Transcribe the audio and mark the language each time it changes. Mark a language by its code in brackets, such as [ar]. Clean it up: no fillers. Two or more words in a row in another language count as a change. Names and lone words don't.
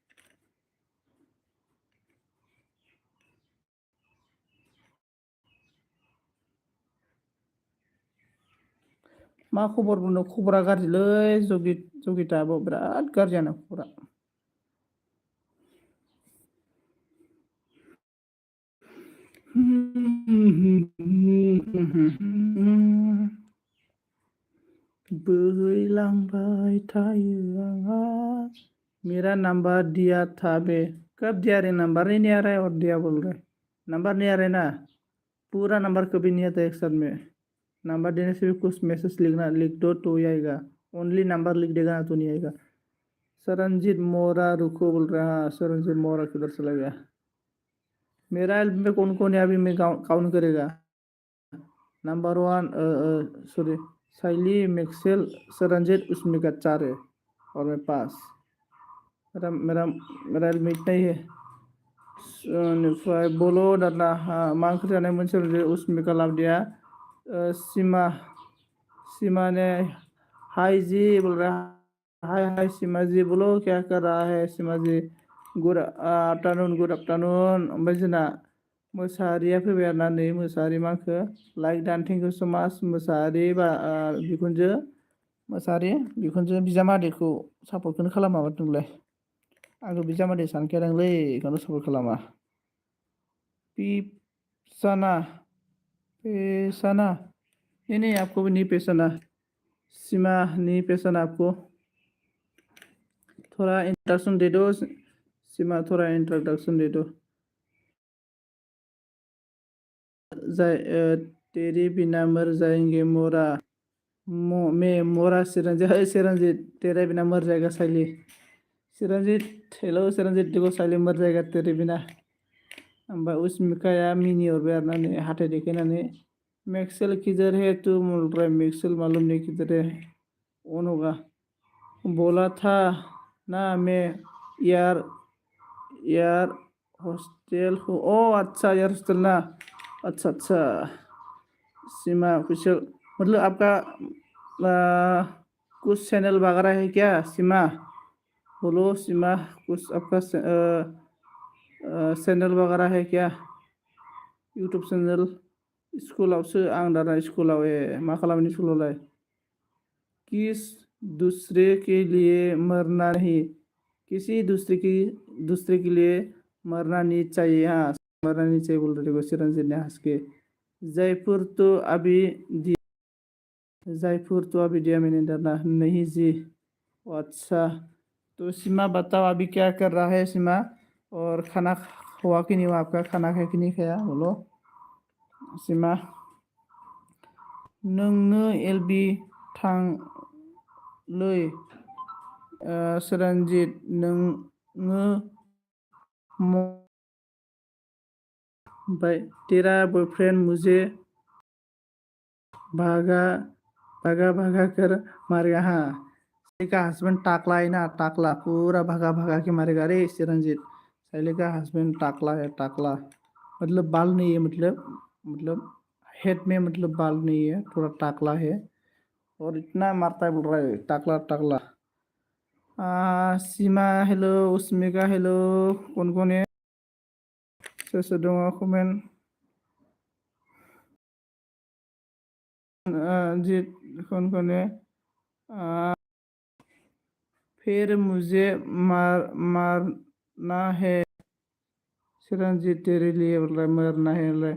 [brx] मा खबर बुंनो खबरा गाज्रिलै जगिताबो बिराद गाज्रियानो खबरा बोहैलांबाय थायो [hi] आंहा मेरा नंबर दिया था बे कब दिया रे नंबर ही नहीं आ रहा है और दिया बोल रहे नंबर नहीं आ रहा है ना पूरा नंबर कभी नहीं आता एक साथ में। नंबर देने से भी कुछ मैसेज लिख दो तो ही आएगा। [en] only number [hi] लिख देगा ना तो नहीं आएगा। सरनजीत मोरा रुको बोल रहा है। सरनजीत मोरा किधर चला गया? मेरा एल्बम में कौन कौन है अभी मैं काउंट करेगा। नंबर 1 सॉरी साइली मैक्सेल सरनजीत उसमें का 4 है और मैं 5। मेरा मेरा मेरा एल्बम इतना ही है। [brx] बेनिफ्राय [hi] बोलो दादा [brx] मा ओंख्रि जानाय मोनसे [hi] उसमें का लाबदिया सीमा ने हाय जी बोल रहा है। हाय हाय सीमा जी बोलो क्या कर रहा है सीमा जी। [en] good afternoon [brx] ओमफ्राय जोंना मोसाहारिया फैबाय आरोना नै मोसाहारि मा होनखो लाइक डान [en] thank you so much [brx] मोसाहारि बिखुनजो मोसाहारि बिखुनजो बिजामादैखौ सापर्टखौनो खालामा माथो नोंलाय। आंखौ बिजामादै सानखायादांलै बेखौनो सापर्ट खालामा। [hi] पिसाना पेशाना नहीं आपको भी नहीं पेशाना। सीमा नहीं पेशाना आपको। थोड़ा इंट्रोडक्शन दे दो सीमा थोड़ा इंट्रोडक्शन दे दो। तेरी बिना मर जाएंगे मोरा मैं मोरा सिरंजीत तेरे बिना मर जाएगा साइली। सिरंजीत हेलो सिरंजीत देखो साइली मर जाएगा तेरे बिना। [brx] ओमफ्राय उसमिकाया मिनि हरबाय आरोना नै हाथाय देखायनानै मैक्सेल [hi] किधर है तू बोल रहा है। मैक्सेल मालूम नहीं किधर है। कौन होगा? बोला था ना मैं यार यार हॉस्टल हूँ। ओ अच्छा यार हॉस्टल ना। अच्छा सीमा कुशल मतलब आपका कुछ चैनल वगैरह है क्या सीमा? बोलो सीमा कुछ आपका चैनल वगैरह है क्या? [en] YouTube channel [brx] स्कुलावसो आं दाना स्कुलाव मा खालामो स्कुलावलाय? [hi] किस दूसरे के लिए मरना नहीं किसी दूसरे के लिए मरना नहीं चाहिए। हाँ मरना नहीं चाहिए बोल रहे थे चिरंजीवी ने हंस के। जयपुर तो अभी दिया मैंने डरना नहीं जी। अच्छा तो सीमा बताओ अभी क्या कर रहा है सीमा। और खाना हुआ कि नहीं हुआ आपका? खाना खाया कि नहीं खाया बोलो सीमा। [brx] नोंनो एलबी थांलै [hi] सरनजीत नोङो भाई तेरा बॉयफ्रेंड मुझे भागा भागा कर मारेगा। हाँ साइली का हस्बैंड टाकला है ना टाकला पूरा भागा के मारेगा रे चिरंजीत। साइली का हस्बैंड टाकला है टाकला मतलब बाल नहीं है मतलब हेड में मतलब बाल नहीं है थोड़ा टाकला है और इतना मारता है बोल रहा है टाकला। सीमा हेलो उसमिका हेलो कौन कौन है सोर दङ कमेन्ट जीत कौन है फिर मुझे मारना है चिरंजीत तेरे लिए बोल रहा है मरना है बोल रहा है।